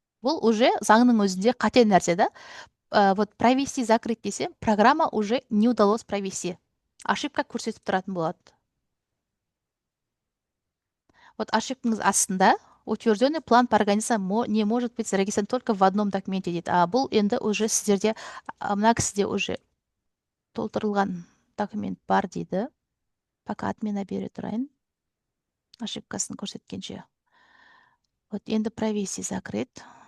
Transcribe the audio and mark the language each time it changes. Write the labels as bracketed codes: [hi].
[kk] Бұл уже заңның өзінде қате нәрсе да. [ru] Вот провести, закрыть десе, программа уже не удалось провести. [kk] Ошибка көрсетіп тұратын болады. Вот ошибкаңыз астында [ru] утвержденный план по организации не может быть зарегистрирован только в одном документе дейді. [kk] Бұл енді уже сіздерде, мына кісіде уже толтырылған документ бар дейді. [ru] Пока отмена [kk] бере тұрайын. Ошибкасын көрсеткенше. [ru] Вот енді провести, закрыть.